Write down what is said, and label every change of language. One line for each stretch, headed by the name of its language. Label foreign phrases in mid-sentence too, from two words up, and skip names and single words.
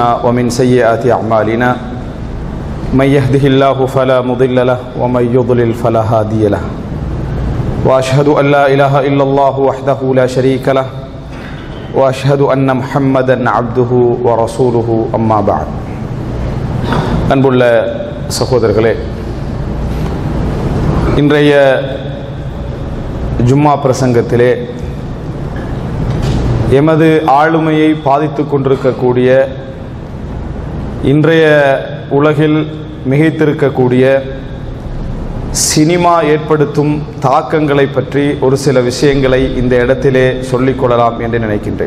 Arabic: ومن سيئات أعمالنا من يهده الله فلا مضل له ومن يضلل فلا هادي له وأشهد أن لا إله إلا الله وحده لا شريك له وأشهد أن محمدا عبده ورسوله أما بعد
Tamil: அன்புள்ள சகோதரர்களே, இன்றைய ஜும்மா பிரசங்கத்திலே எமது ஆளுமையை பாதித்து கொண்டிருக்கக்கூடிய, இன்றைய உலகில் மிகைத்திருக்கக்கூடிய சினிமா ஏற்படுத்தும் தாக்கங்களை பற்றி ஒரு சில விஷயங்களை இந்த இடத்திலே சொல்லிக்கொள்ளலாம் என்று நினைக்கின்றேன்.